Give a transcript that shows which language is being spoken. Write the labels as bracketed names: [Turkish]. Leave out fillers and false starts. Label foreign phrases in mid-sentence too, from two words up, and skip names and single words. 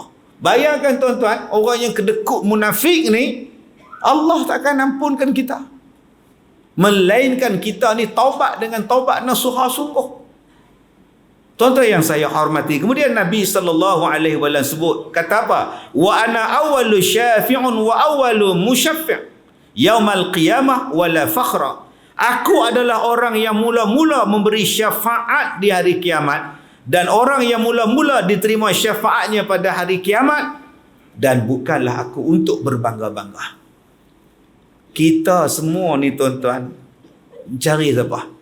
[Malay] Bayangkan tuan-tuan, orang yang kedekut munafik ni, Allah takkan ampunkan kita, melainkan kita ni taubat dengan taubat nasuha sungguh. Tuan-tuan yang saya hormati, kemudian Nabi SAW sebut, kata apa? [Arabic] وأنا أول شافع وأول مشفع يوم القيامة ولا فخر. [Malay] Aku adalah orang yang mula-mula memberi syafaat di hari kiamat, dan orang yang mula-mula diterima syafaatnya pada hari kiamat, dan bukanlah aku untuk berbangga-bangga. Kita semua ni tuan-tuan cari siapa?